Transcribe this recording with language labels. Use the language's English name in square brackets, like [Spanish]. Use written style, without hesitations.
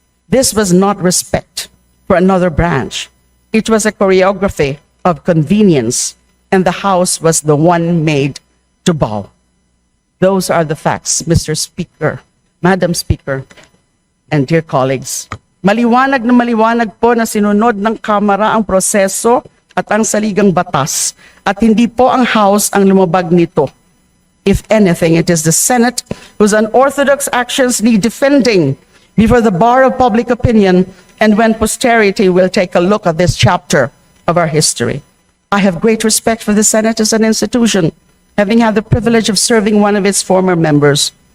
[English] This was not respect for another branch. It was a choreography of convenience, and the House was the one made to bow. Those are the facts, Mr. Speaker, Madam Speaker, and dear colleagues. [Filipino] Maliwanag na maliwanag po na sinunod ng Kamara ang proseso at ang saligang batas, at hindi po ang House ang lumabag nito. [English] If anything, it is the Senate whose unorthodox actions need defending before the bar of public opinion and when posterity will take a look at this chapter of our history. I have great respect for the Senate as an institution, having had the privilege of serving one of its former members.